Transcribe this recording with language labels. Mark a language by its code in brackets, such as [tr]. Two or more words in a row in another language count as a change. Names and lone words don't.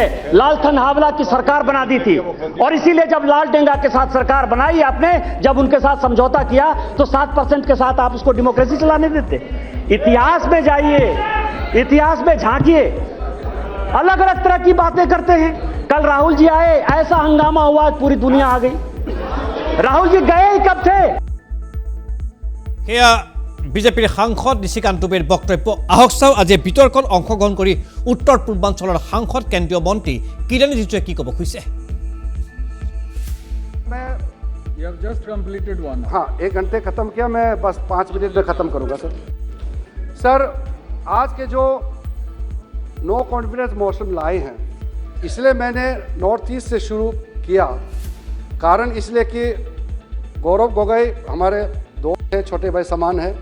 [hi] लालथन हावला की सरकार बना दी थी और इसीलिए जब लाल डेंगा के साथ सरकार बनाई आपने, जब उनके साथ समझौता किया तो 7% के साथ आप उसको डेमोक्रेसी चलाने देते। इतिहास में जाइए, इतिहास में झांकिए, अलग अलग तरह की बातें करते हैं। कल राहुल जी आए, ऐसा हंगामा हुआ, पूरी दुनिया आ गई। राहुल जी गए ही कब थे? [as] সেয়া বিজেপিৰ সাংসদ নিশিকান্ত দুবেৰ বক্তব্য। আহক চাওঁ আজি বিতৰ্কত অংশগ্ৰহণ কৰি উত্তৰ পূৰ্বাঞ্চলৰ সাংসদ কেন্দ্ৰীয় মন্ত্ৰী কিৰেণ ৰিজিজুৱে কি ক'ব খুজিছে। [en] You have just completed one. [hi] हाँ, 1 घंटे खत्म किया, मैं बस 5 मिनट में खत्म करूंगा सर। सर, आज के जो [en] no confidence motion [hi] लाए हैं, इसलिए मैंने नॉर्थ ईस्ट से शुरू किया। कारण इसलिए कि गौरव गोगोई हमारे दोस्त हैं, छोटे भाई समान है।